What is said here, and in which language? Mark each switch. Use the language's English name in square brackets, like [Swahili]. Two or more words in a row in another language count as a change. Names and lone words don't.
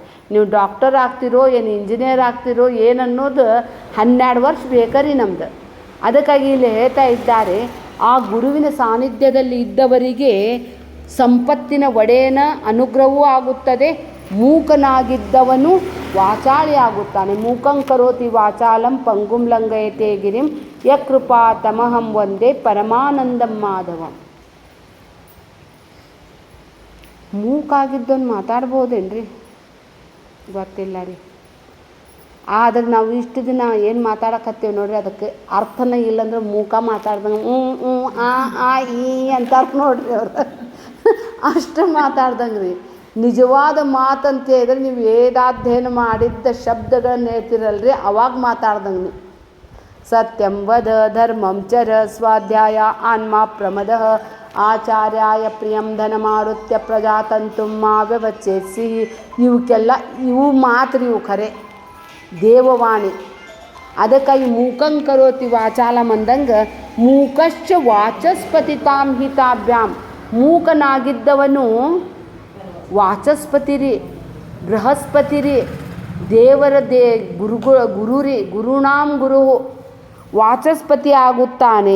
[Kannada] ನೀವು ಡಾಕ್ಟರ್ ಆಗ್ತಿರೋ ಏನು ಇಂಜಿನಿಯರ್ ಆಗ್ತಿರೋ ಏನನ್ನೋದು 12 ವರ್ಷ ಬೇಕರಿ ನಮ್ದು. ಅದಕ್ಕಾಗಿ ಇಲ್ಲಿ ಹೇಳ್ತಾ ಇದ್ದಾರೆ, ಆ ಗುರುವಿನ ಸಾನ್ನಿಧ್ಯದಲ್ಲಿ ಇದ್ದವರಿಗೆ ಸಂಪತ್ತಿನ ಒಡೆಯನ ಅನುಗ್ರಹವೂ ಆಗುತ್ತದೆ. ಮೂಕನಾಗಿದ್ದವನು ವಾಚಾಳಿ ಆಗುತ್ತಾನೆ. [Sanskrit] ಮೂಕಂ ಕರೋತಿ ವಾಚಾಲಂ ಪಂಗುಂ ಲಂಘಯತೆ ಗಿರಿಂ ಯಕೃಪಾ ತಮಹಂ ವಂದೇ ಪರಮಾನಂದಂ ಮಾಧವಂ. [Kannada] ಮೂಕಾಗಿದ್ದವನು ಮಾತಾಡ್ಬೋದೇನ್ರಿ? ಗೊತ್ತಿಲ್ಲ ರೀ. ಆದರೆ ನಾವು ಇಷ್ಟು ದಿನ ಏನು ಮಾತಾಡಕತ್ತೀವಿ ನೋಡ್ರಿ, ಅದಕ್ಕೆ ಅರ್ಥನೇ ಇಲ್ಲಂದ್ರೆ ಮೂಕ ಮಾತಾಡ್ದಂಗೆ ಆ ಈ ಅಂತಾರೆ ನೋಡ್ರಿ ಅವ್ರು. ಅಷ್ಟು ಮಾತಾಡ್ದಂಗೆ ರೀ. ನಿಜವಾದ ಮಾತಂತ ಹೇಳಿದ್ರೆ ನೀವು ವೇದಾಧ್ಯಯನ ಮಾಡಿದ್ದ ಶಬ್ದಗಳನ್ನ ಹೇಳ್ತಿರಲ್ರಿ, ಅವಾಗ ಮಾತಾಡ್ದಂಗೆ ನೀವು. [Sanskrit] ಸತ್ಯಂ ವದ ಧರ್ಮಂ ಚರ ಸ್ವಾಧ್ಯಾಯ ಆನ್ಮಾ ಪ್ರಮದ ಆಚಾರ್ಯಾಯ ಪ್ರಿಯಂ ಧನಮಾರುತ್ಯ ಪ್ರಜಾತಂತು ಮಾ ವ್ಯವಚ್ಛೇತ್ಸಿ. [Kannada] ಇವು ಮಾತ್ರ ಇವು ಖರೆ ದೇವವಾಣಿ. [Sanskrit] ಅದಕ್ಕಾಗಿ ಮೂಕಂ ಕರೋತಿ ವಾಚಾಲಂ ಅಂದಂಗೆ ಮೂಕಶ್ಚ ವಾಚಸ್ಪತಿತಾಂ ಹಿತಾಭ್ಯಾಂ. [Kannada] ಮೂಕನಾಗಿದ್ದವನು ವಾಚಸ್ಪತಿ ರೀ, ಬೃಹಸ್ಪತಿ ರೀ, ದೇವರ ಗುರು ರೀ. [Sanskrit] ಗುರುಣಾಂ ಗುರು [Kannada] ವಾಚಸ್ಪತಿ ಆಗುತ್ತಾನೆ.